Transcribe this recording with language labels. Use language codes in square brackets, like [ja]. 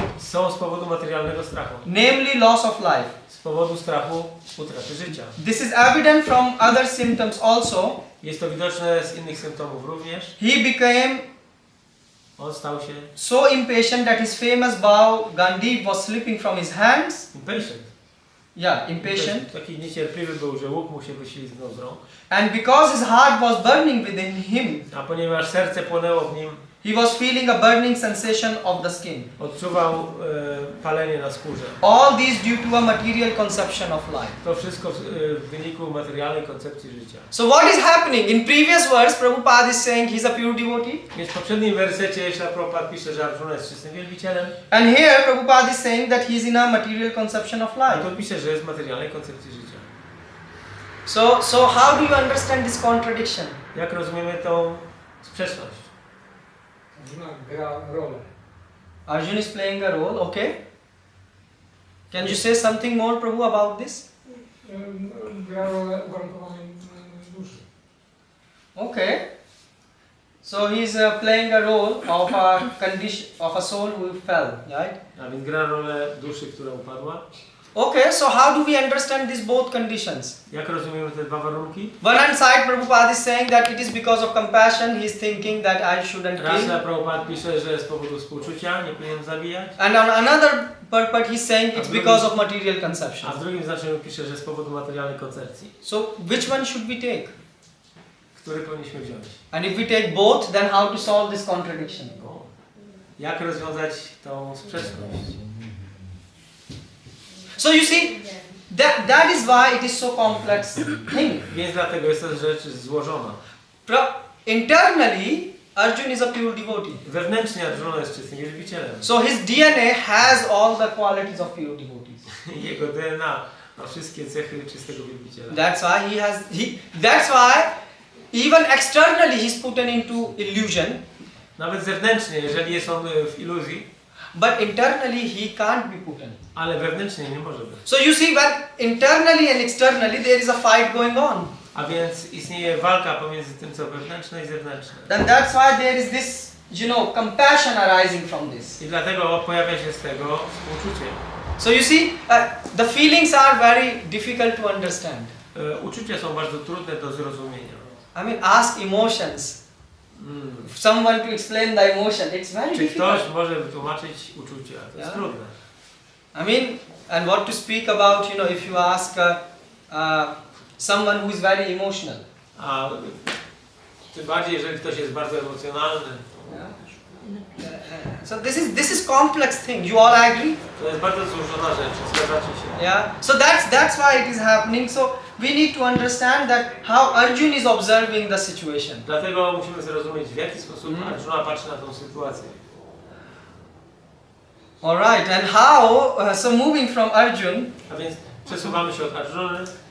[pl] są z powodu materialnego strachu. [en] namely loss of life. [pl] Z powodu strachu utraty życia. [en] This is evident from other symptoms also. [pl] Jest to widoczne z innych symptomów również. [en] He became [pl] On stał się [en] so impatient that his famous bow Gandhi was slipping from his hands. impatient. Yeah, impatient. [pl] Taki niecierpliwy był, że łuk mu się wyślizgnął z rąk. [en] And because his heart was burning within him, [pl] A ponieważ serce płonęło w nim, [en] He was feeling a burning sensation of the skin. [pl] Odczuwał palenie na skórze. [en] All these due to a material conception of life. [pl] To wszystko w wyniku materialnej koncepcji życia. [en] So what is happening? In previous verse, Prabhupada is saying he's a pure devotee. [pl] Więc w poprzednim wersecie Prabhupada pisze, że Arjuna jest czystym wielbicielem. [en] And here Prabhupada is saying that he's in a material conception of [pl] A [en] life. [pl] tu pisze, że jest w materialnej koncepcji życia. [en] So how do you understand this contradiction? [pl] Jak rozumiemy tą sprzeczność? Arjuna gra rolę. [en] Arjuna is playing a role, okay? Can you say something more, Prabhu, about this? [pl] Gra rolę uwarunkowanej duszy. [en] Okay. So he's playing a role of a condition of a soul who fell, right? [pl] A więc gra rolę duszy, która upadła. [en] Okay, so how do we understand these both conditions? [pl] Jak rozumiemy te dwa warunki? [en] One hand side, Prabhupada is saying that it is because of compassion he is thinking that I shouldn't [pl] Raz [en] kill. [pl] Prabhupada pisze, że z powodu współczucia nie powinien zabijać. [en] And on another part he's saying it's because of material conception. [pl] A w drugim znaczeniu pisze, że z powodu materialnej koncepcji. [en] So which one should we take? [pl] Który powinniśmy wziąć? [en] And if we take both, then how to solve this contradiction? [pl] Jak rozwiązać tą sprzeczność? [en] So you see, that is why it is so complex thing. [pl] Więc dlatego jest to rzecz złożona. [en] Internally, Arjuna is a pure devotee. [pl] Wewnętrznie Arjuna jest czystym wielbicielem. [en] So his DNA has all the qualities of pure devotees. [pl] Jego DNA ma wszystkie cechy czystego wielbiciela. [en] That's why that's why even externally he's put into illusion. [pl] Nawet zewnętrznie, jeżeli jest on w iluzji, [en] But internally he can't be put in. [pl] ale wewnętrznie nie może być. [en] So you see, when internally and externally there is a fight going on. [pl] A więc istnieje walka pomiędzy tym, co wewnętrzne i zewnętrzne. [en] And that's why there is this, compassion arising from this. [pl] I dlatego pojawia się z tego współczucie. [en] So you see, the feelings are very difficult to understand. [pl] Uczucia są bardzo trudne do zrozumienia. [en] I mean, ask emotions. If someone to explain the emotion, it's very [pl] Czy [en] difficult. [pl] ktoś może wytłumaczyć uczucia? To jest trudne. [en] I mean, and what to speak about, if you ask someone who is very emotional. [pl] A tym bardziej, jeżeli ktoś jest bardzo emocjonalny. [en] So this is complex thing. You all agree? [pl] To jest bardzo złożona rzecz, zgadzacie się. [en] Yeah. So that's why it is happening. So we need to understand that how Arjuna is observing the situation. [pl] Dlatego musimy zrozumieć, w jaki sposób Arjuna patrzy na tą sytuację. [en] All right. And how? So moving from Arjuna, [pl] A więc przesuwamy się od Arjuny.